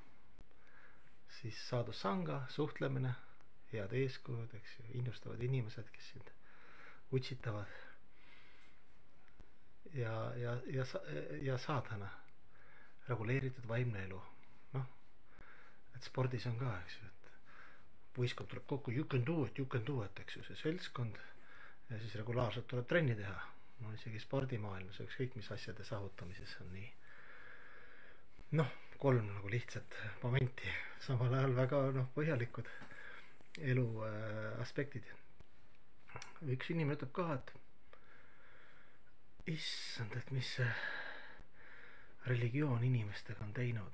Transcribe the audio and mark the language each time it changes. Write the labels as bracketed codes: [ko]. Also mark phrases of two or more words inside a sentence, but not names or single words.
[et] Siis sadhusanga, suhtlemine, head eeskujud, eks ju, innustavad inimesed, kes sind utsitavad. Ja saadhana, reguleeritud vaimne elu. Et spordis on ka, eks ju, et võistkond tuleb kokku, [en] you can do it, [et] eks ju, see seltskond ja siis regulaarselt tuleb trenni teha. Isegi spordimaailmas, ükskõik mis asjade saavutamises on nii. 3 nagu lihtsat momenti, samal ajal väga põhjalikud elu aspektid. Üks inimene ütleb ka, et issand, et mis see religioon inimestega on teinud.